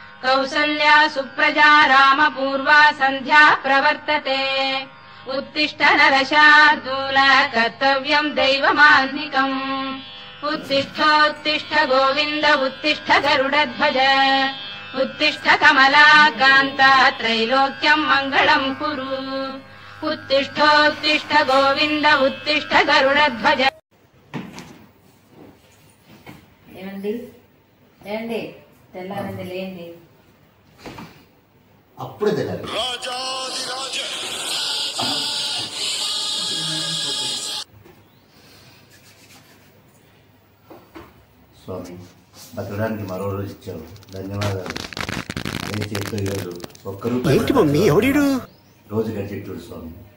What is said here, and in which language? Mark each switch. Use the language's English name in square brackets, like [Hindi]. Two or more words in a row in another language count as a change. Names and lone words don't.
[Sanskrit] कौसल्या सुप्रजा रामपूर्वा सन्ध्या प्रवर्तते उत्तिष्ठ नरशार्दूल कर्तव्यम् दैवमान्निकम् उत्तिष्ठोत्तिष्ठ गोविन्द उत्तिष्ठ गरुडध्वज उत्तिष्ठ कमलाकान्त त्रैलोक्यम् मङ्गलम् कुरु उत्तिष्ठोत्तिष्ठ गोविन्द उत्तिष्ठ गरुडध्वज [Telugu] ఏమండి ఏండి తెల్లారండి లేండి అప్పుడే తెల్లారి స్వామి బతకడానికి మరో రోజు ఇచ్చావు ధన్యవాదాలు అదే చేతితో ఈరోజు ఒక్క రూపాయి రోజు గడిచెట్టు స్వామి